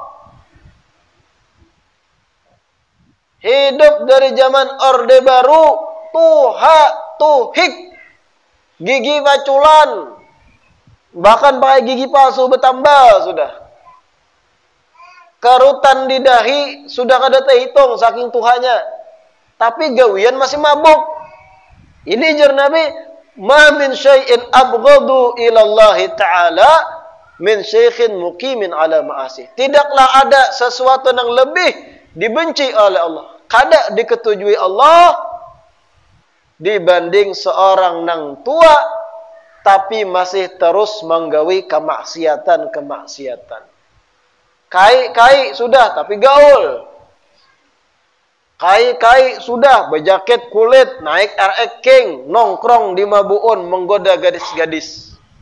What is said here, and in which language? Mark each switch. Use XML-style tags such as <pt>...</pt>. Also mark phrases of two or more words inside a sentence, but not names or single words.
<bjn>hidup dari zaman Orde Baru, tuha, tuhik, gigi baculan, bahkan pakai gigi palsu bertambah sudah. Karutan di dahi sudah kada terhitung saking tuhanya. Tapi gawian masih mabuk. Ini jar Nabi,</bjn> <ar>ما من شيء أبغض إلى الله تعالى من شيخ مقيم على معاصيه.</ar> <bjn>Tidaklah ada sesuatu yang lebih dibenci oleh Allah, kada diketujui Allah dibanding seorang nang tua tapi masih terus menggawi kemaksiatan. Kai sudah tapi gaul. Kai sudah berjaket kulit, naik RX King, nongkrong di Mabuun menggoda gadis-gadis.</bjn>